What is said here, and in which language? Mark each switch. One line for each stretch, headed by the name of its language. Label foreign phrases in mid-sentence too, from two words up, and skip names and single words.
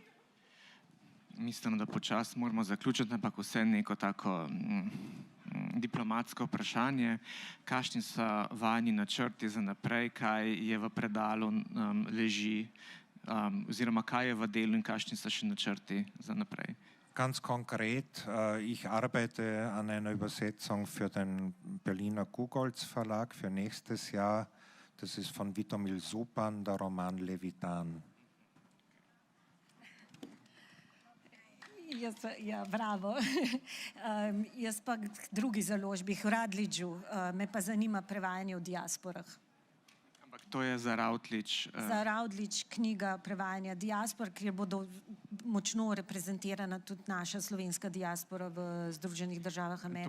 Slovenian: Mislim, da počasi moramo zaključiti, ampak vse neko tako diplomatsko vprašanje. Kakšni so vajni načrti za naprej, kaj je v predalu leži, oziroma kaj je v delu in kakšni so še načrti za naprej?
German: Ganz konkret, ich arbeite an einer Übersetzung für den Berliner Gugolz Verlag für nächstes Jahr. Das ist von Vitomil Supan, der Roman Levitan. Ja, bravo.
Slovenian: Jaz pa k drugi založbi, k Radliđu, me pa zanima prevajanje v diasporah. Ampak to je za Ravtlič. Za Ravtlič knjiga prevajanja diaspor, kjer bodo močno reprezentirana tudi naša slovenska diaspora v Združenih državah Amerike.